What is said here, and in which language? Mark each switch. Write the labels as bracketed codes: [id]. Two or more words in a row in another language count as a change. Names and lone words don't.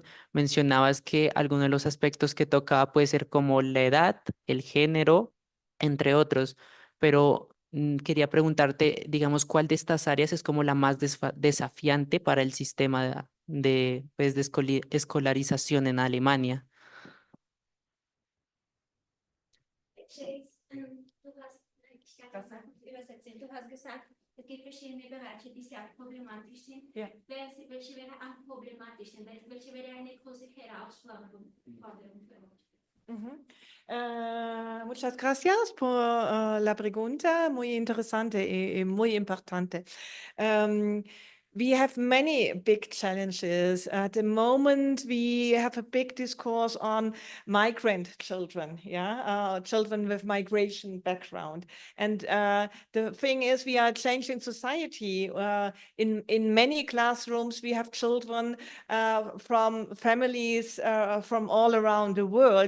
[es] Mencionabas que algunos de los aspectos que tocaba puede ser como la edad, el género, entre otros, pero quería preguntarte, digamos, ¿cuál de estas áreas es como la más desafiante para el sistema pues, de escolarización en Alemania? [de] Du hast gesagt, es gibt verschiedene Bereiche, die sehr problematisch sind. Ja. Welche wäre am problematischsten? Welche wäre eine große Herausforderung für uns? [es] Muchas gracias por la pregunta, muy interesante y muy importante. [en] we have many big challenges. At the moment, we have a big discourse on migrant children, children with migration background. And the thing is, we are changing society. In many classrooms, we have children from families from all around the world.